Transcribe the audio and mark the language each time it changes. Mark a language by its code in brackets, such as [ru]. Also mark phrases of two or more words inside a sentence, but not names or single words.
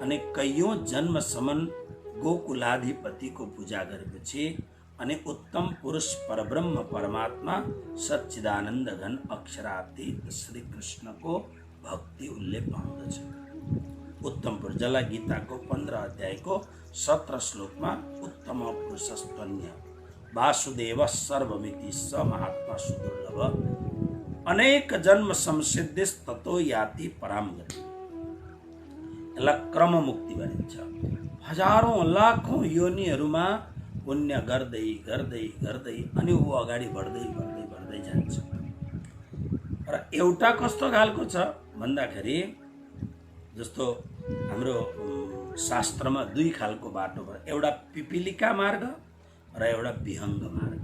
[ne] अनि कयौं जन्मसम्म गोकुलाधिपतिको पूजा गरेपछि अनि उत्तम पुरुष परब्रह्म परमात्मा सच्चिदानन्द घन अक्षरातीत श्री कृष्णको भक्ति उसले पाउँदछ। उत्तम पुरुष, जसलाई गीताको 15 अध्यायको 17 श्लोकमा [sa] उत्तम पुरुषस्तन्य वासुदेव सर्वमिति स महात्मा सुदुर्लभ अनेक जन्म संसिद्धिस ततो याति पराम गति। [ne] यसलाई क्रम मुक्ति भनिन्छ। हजारौं लाखौं योनिहरूमा पुण्य गर्दै गर्दै गर्दै अनि ऊ अगाडि बढ्दै जान्छ। र एउटा कस्तो खालको छ भन्दाखेरि जस्तो हाम्रो शास्त्रमा दुई खालको बाटो भयो, एउटा पिपिलिका मार्ग र एउटा विहङ्ग मार्ग।